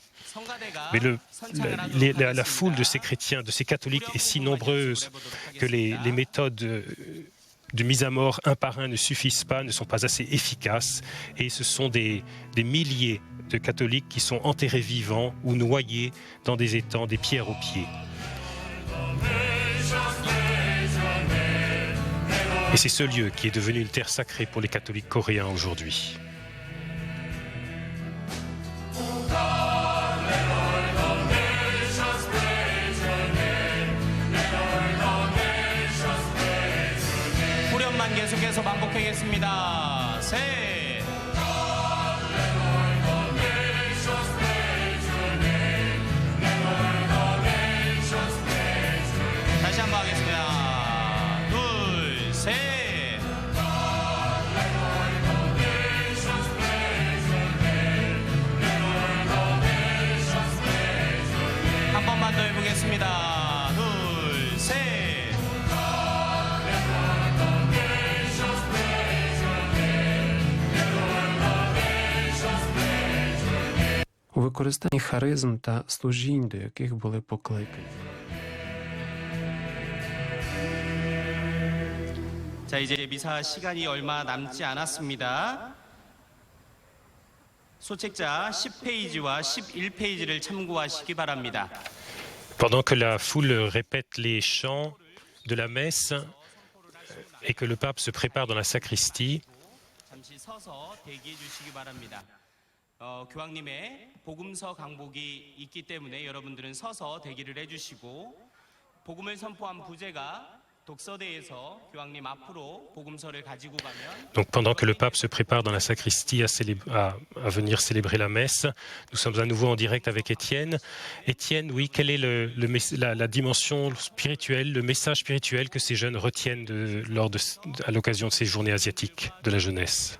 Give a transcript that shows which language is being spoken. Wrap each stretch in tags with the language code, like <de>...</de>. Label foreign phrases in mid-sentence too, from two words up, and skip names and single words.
<fr>Mais la foule de ces chrétiens, de ces catholiques est si nombreuse que les méthodes de mise à mort un par un ne suffisent pas, ne sont pas assez efficaces, et ce sont des milliers de catholiques qui sont enterrés vivants ou noyés dans des étangs, des pierres aux pieds. Et c'est ce lieu qui est devenu une terre sacrée pour les catholiques coréens aujourd'hui.</fr> <ko>후렴만 계속해서 반복하겠습니다. 셋. 다시 한번 하겠습니다. 둘, 셋. 한 번만 더 해보겠습니다. 둘, 셋.</ko> <uk>У використанні харизм та служінь, до яких були покликані.</uk> <ko>자, 이제 미사 시간이 얼마 남지 않았습니다. 소책자 10페이지와 11페이지를 참고하시기 바랍니다.</ko> <fr>Pendant que la foule répète les chants de la messe et que le pape se prépare dans la sacristie,</fr> <ko>잠시 서서 대기해 주시기 바랍니다. 교황님의 복음서 강복이 있기 때문에 여러분들은 서서 대기를 해주시고 복음을 선포한 부제가 독서대에서 교황님 앞으로 복음서를 가지고 가면</ko> <fr>donc pendant que le pape se prépare dans la sacristie à venir célébrer la messe, nous sommes à nouveau en direct avec Étienne. Étienne, oui, quelle est la dimension spirituelle, le message spirituel que ces jeunes retiennent à l'occasion de ces journées asiatiques de la jeunesse?</fr>